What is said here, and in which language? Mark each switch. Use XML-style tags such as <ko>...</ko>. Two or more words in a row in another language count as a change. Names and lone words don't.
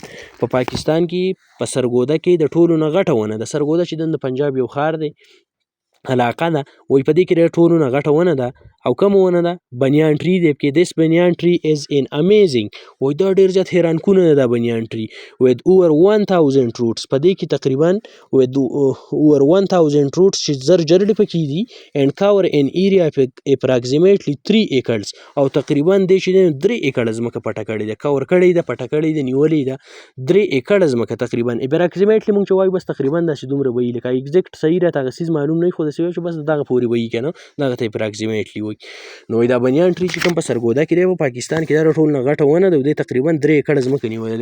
<ps>په پاکستان کې په سرګوده کې د ټولو نه غټه ونه ده. سرګوده چې د پنجاب یو ښار دی علاقه ده، وایي په دې کې د ټولو نه غټه ونه ده او کومه ونه ده</ps> <en>banyan tree</en> <ps>دی. کې</ps> <en>this banyan tree is an amazing,</en> <ps>وایي دا ډېر زیات حیران کونه ده دا</ps> <en>banyan tree with over 1000 roots.</en> <ps>په دې کې تقریبا</ps> <en>with over 1000 roots</en> <ps>چې زر جرړې پکې دي</ps> <en>and cover an area approximately 3 acres</en> <ps>او تقریبا دې چې 3 ایکړه ځمکه پټه کړې ده، کور کړې ده، پټه کړې ده، نیولې ده 3 ایکړه ځمکه تقریبا. approximately مونږ چې وایو بس تقریبا داسې دومره به وي، لکه ایګزیکټ صحیح راته هغه څیز معلوم نه وي خو داسې وایو چې بس دغه پورې به وي که نه، دغه ته approximately وایي. نو دا</ps> <en>banyan tree</en> <ps>چې کوم په سرګوده کې دی په پاکستان کې دا ټول نه غټه ونه ده او دې تقریبا 3 ایکړه ځمکه نیولې ده.</ps>